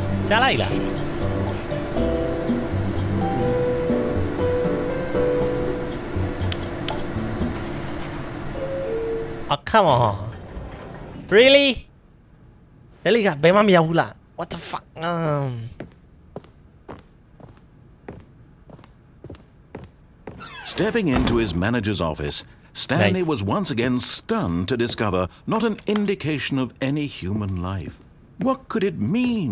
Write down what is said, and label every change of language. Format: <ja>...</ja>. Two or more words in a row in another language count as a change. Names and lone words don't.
<my>ကြားလိုက်လား</my> <en>Oh come on really</en> <my>ဒါလေးကဘယ်မှမရောက်ဘူးလား</my> <en>what the fuck Stepping into his manager's office, Stanley Nice. was once again stunned to discover not an indication of any human life. What could it mean?</en>